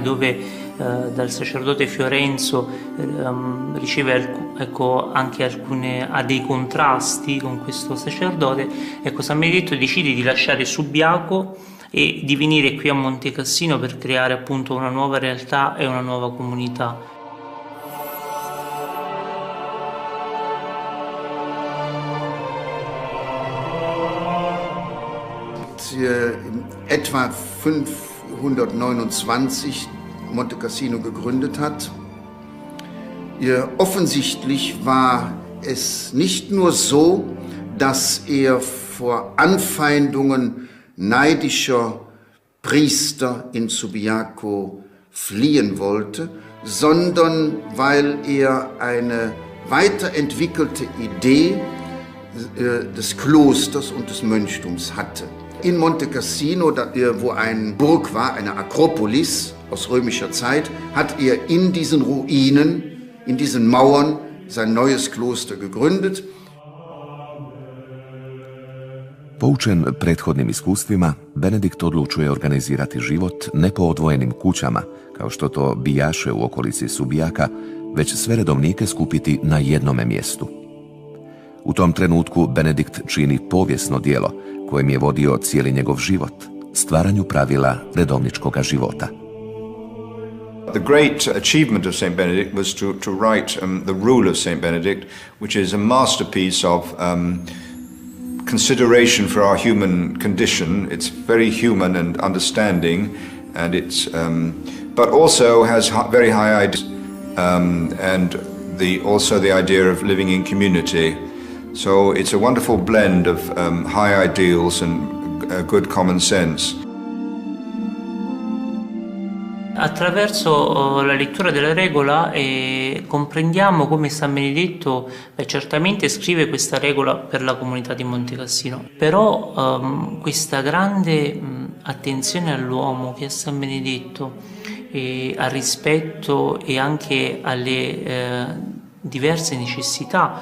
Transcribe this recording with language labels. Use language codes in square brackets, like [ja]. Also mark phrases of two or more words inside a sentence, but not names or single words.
[it] dove dal sacerdote Fiorenzo riceve anche ha dei contrasti con questo sacerdote, ecco, San Benedetto decide di lasciare Subiaco e di venire qui a Monte Cassino per creare appunto una nuova realtà e una nuova comunità. [de] Etwa 529 Monte Cassino gegründet hat. Offensichtlich war es nicht nur so, dass er vor Anfeindungen neidischer Priester in Subiaco fliehen wollte, sondern weil er eine weiterentwickelte Idee des Klosters und des Mönchtums hatte. In Monte Cassino, wo eine Burg war, eine Akropolis aus römischer Zeit, hat er in diesen Ruinen, in diesen Mauern sein neues Kloster gegründet. [hr] Poučen prethodnim iskustvima, Benedikt odlučuje organizirati život ne po odvojenim kućama, kao što to bijaše u okolici Subijaka, već sve redovnike skupiti na jednome mjestu. U tom trenutku Benedikt čini povijesno djelo kojem je vodio cijeli njegov život, stvaranju pravila redovničkoga života. [en] The great achievement of St. Benedict was to write the Rule of St. Benedict, which is a masterpiece of consideration for our human condition. It's very human and understanding, and it's but also has very high ideas, and also the idea of living in community. So it's a wonderful blend of high ideals and good common sense. [it] Attraverso la lettura della regola comprendiamo come San Benedetto certamente scrive questa regola per la comunità di Monte Cassino, però questa grande attenzione all'uomo che ha San Benedetto, al rispetto e anche alle diverse necessità